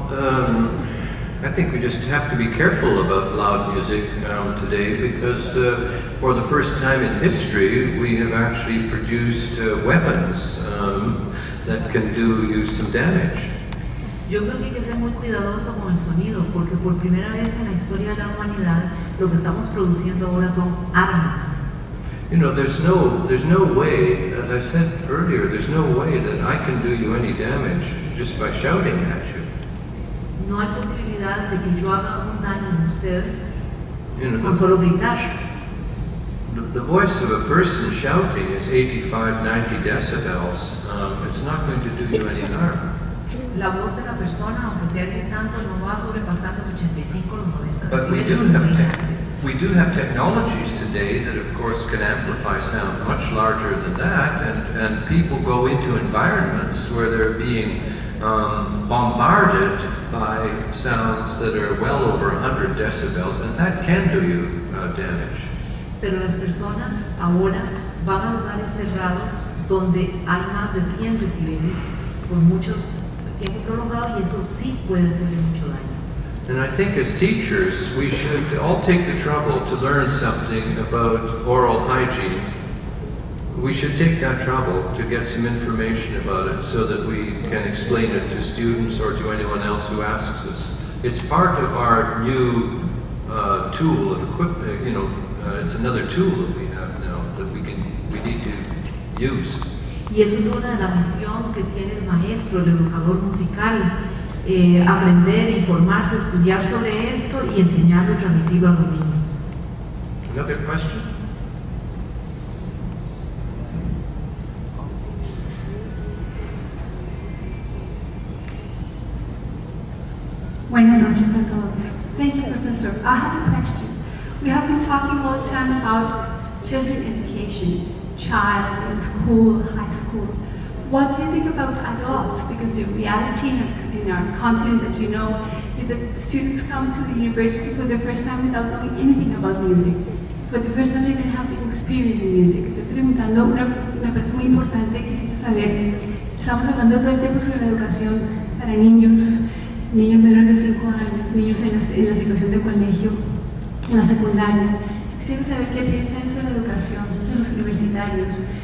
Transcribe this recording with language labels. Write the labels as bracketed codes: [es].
[en] I think we just have to be careful about loud music today, because for the first time in history we have actually produced weapons that can do you some damage. [es] Yo creo que hay que ser muy cuidadoso con el sonido, porque por primera vez en la historia de la humanidad lo que estamos produciendo ahora son armas. [en] You know, there's no way, as I said earlier, there's no way that I can do you any damage just by shouting at you. [es] No hay posibilidad de que yo haga un daño en usted con [en] You [es] solo gritar. [en] know, the voice of a person shouting is 85, 90 decibels. It's not going to do you any harm. [es] La voz de la persona, aunque sea gritando, no va a sobrepasar los 85 o los 90 [en] But [es] decibeles. [en] we do have technologies today that, of course, can amplify sound much larger than that, and people go into environments where they're being bombarded by sounds that are well over 100 decibels, and that can do you damage. [es] Pero las personas ahora van a lugares cerrados donde hay más de 100 decibeles por muchos tiempo prolongado, y eso sí puede hacerle mucho daño. [en] And I think as teachers, we should all take the trouble to learn something about oral hygiene. We should take that trouble to get some information about it so that we can explain it to students or to anyone else who asks us. It's part of our new tool and equipment, it's another tool that we have now that we need to use. [es] Y eso es una de las misiones que tiene el maestro, el educador musical, aprender, informarse, estudiar sobre esto y enseñarlo y transmitirlo a los niños. [en] Another question? [es] Buenas noches a todos. [en] Thank you, Professor. I have a question. We have been talking all the time about children education, child in school, high school. What do you think about adults? Because the reality in our continent, as you know, is that students come to the university for the first time without knowing anything about music. For the first time, they're going to have the experience in music. [es] Estoy preguntando una pregunta muy importante. Quisiera saber, estamos hablando todo el tiempo sobre la educación para niños menores de 5 años, niños en la situación de colegio, en la secundaria. Yo quisiera saber qué piensan sobre la educación de los universitarios.